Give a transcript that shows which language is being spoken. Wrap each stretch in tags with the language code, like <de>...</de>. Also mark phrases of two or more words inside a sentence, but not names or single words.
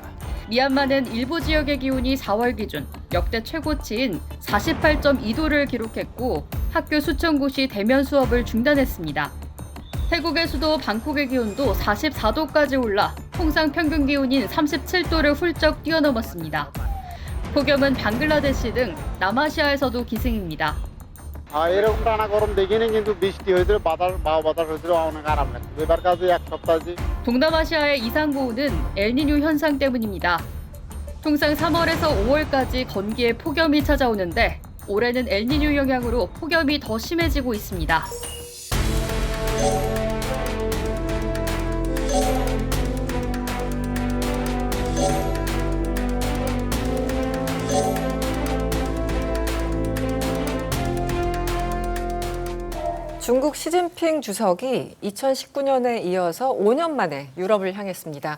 <ko>미얀마는 일부 지역의 기온이 4월 기준 역대 최고치인 48.2도를 기록했고 학교 수천 곳이 대면 수업을 중단했습니다. 태국의 수도 방콕의 기온도 44도까지 올라 통상 평균 기온인 37도를 훌쩍 뛰어넘었습니다. 폭염은 방글라데시 등 남아시아에서도 기승입니다.</ko> <bn>এরকম টানা গরম দেখিনি কিন্তু বৃষ্টি হয়েছিল বাদল হয়েছিল অনেক আরাম লাগছে এবার কাছে এক সপ্তাহ</bn> <ko>동남아시아의 이상고온은 엘니뇨 현상 때문입니다. 통상 3월에서 5월까지 건기에 폭염이 찾아오는데 올해는 엘니뇨 영향으로 폭염이 더 심해지고 있습니다. 중국 시진핑 주석이 2019년에 이어서 5년 만에 유럽을 향했습니다.</ko>